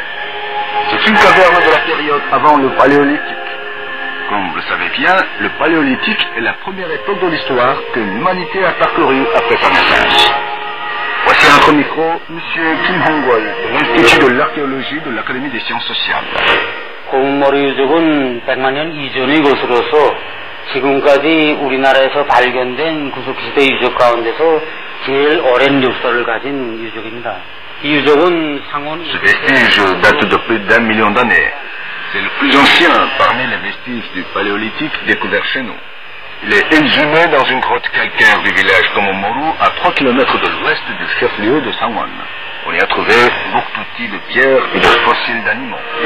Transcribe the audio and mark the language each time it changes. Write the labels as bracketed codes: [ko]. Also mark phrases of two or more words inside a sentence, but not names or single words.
[fr] C'est une caverne de la période avant le Paléolithique. Comme vous le savez bien, le Paléolithique est la première époque de l'histoire que l'humanité a parcourue après sa naissance. Voici à notre micro, M. Kim Hong-wol, de l'Institut de l'archéologie de l'Académie des sciences sociales. [ko] 고운머리 유적은 100만 년 이전의 것으로서 지금까지 우리나라에서 발견된 구석시대 유적 가운데서 제일 오랜 역사를 가진 유적입니다. 이 유적은 상온... [fr] Ce vestige date de plus d'1 million d'années. C'est le plus ancien parmi les vestiges du Paléolithique découverts chez nous. Il est exhumé dans une grotte calcaire du village Komomoro à 3 km de l'ouest du chef-lieu de Sangwon. On y a trouvé beaucoup d'outils de pierre et de fossiles d'animaux.